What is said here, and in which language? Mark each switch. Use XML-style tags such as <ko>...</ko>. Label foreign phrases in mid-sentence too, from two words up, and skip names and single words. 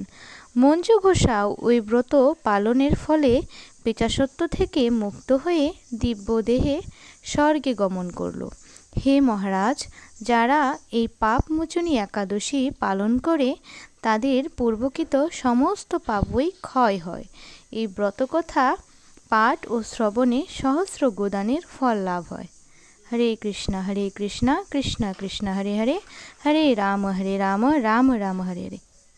<bn>মঞ্জু ঘোষাও ওই ব্রত পালনের ফলে পিচাসত্ব থেকে মুক্ত হয়ে দিব্যদেহে স্বর্গে গমন করল। হে মহারাজ, যারা এই পাপমোচনী একাদশী পালন করে তাদের পূর্বকৃত সমস্ত পাপই ক্ষয় হয়। এই ব্রতকথা পাঠ ও শ্রবণে সহস্র গোদানের ফল লাভ হয়।</bn> <sa>हरे कृष्णा कृष्णा कृष्णा हरे हरे, हरे राम राम राम हरे हरे।</sa>